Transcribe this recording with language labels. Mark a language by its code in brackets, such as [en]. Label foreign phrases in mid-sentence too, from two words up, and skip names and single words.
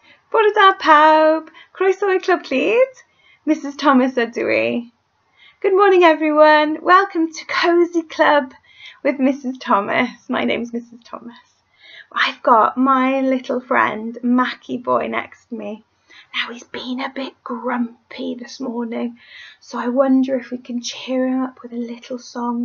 [cy] Bore da pawb, Croseo Clwb Clyd, Mrs Thomas ydw I. [en] Good morning everyone, welcome to Cozy Club with Mrs Thomas. My name's Mrs Thomas. I've got my little friend MackieBoy next to me. Now he's been a bit grumpy this morning, so I wonder if we can cheer him up with a little song.